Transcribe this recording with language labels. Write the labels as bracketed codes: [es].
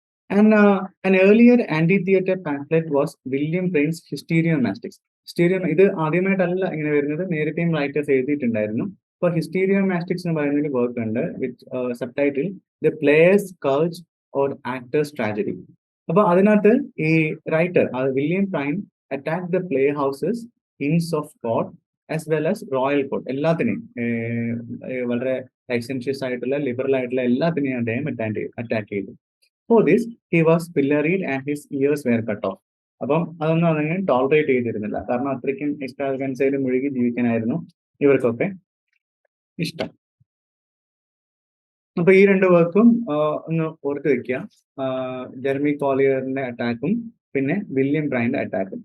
[en] And an earlier anti-theatre pamphlet was William Payne's Hysteriomastics. [ml] ഇത് ആദ്യമായിട്ടല്ല ഇങ്ങനെ വരുന്നത്, നേരത്തെയും റൈറ്റേഴ്സ് എഴുതിയിട്ടുണ്ടായിരുന്നു. അപ്പോൾ ഹിസ്റ്റീരിയോമാസ്റ്റിക്സ് എന്ന് പറയുന്ന ഒരു വർക്ക് ഉണ്ട് വിത്ത് sub title the players കർജ് or actors tragedy. അപ്പൊ അതിനകത്ത് [en] ഈ writer William Prynne attack the play houses, inns of court as well as royal court. [ml] എല്ലാത്തിനെയും വളരെ ലൈസൻഷ്യസ് ആയിട്ടുള്ള ലിബറൽ ആയിട്ടുള്ള എല്ലാത്തിനെയും അദ്ദേഹം അറ്റാക്ക് ചെയ്തു. [en] For this, he was pilloried and his ears were cut off. [ml] അപ്പം അതൊന്നും അതങ്ങനെ ടോളറേറ്റ് ചെയ്തിരുന്നില്ല, കാരണം അത്രയ്ക്കും എക്സ്ട്രാവഗൻസയിൽ മുഴുകി ജീവിക്കാനായിരുന്നു ഇവർക്കൊക്കെ ഇഷ്ടം. അപ്പൊ ഈ രണ്ട് വർക്കും ഒന്ന് ഓർത്ത് വെക്കുക, ജെറമി കോളിയറിന്റെ അറ്റാക്കും പിന്നെ വില്യം ബ്രൈന്റെ അറ്റാക്കും.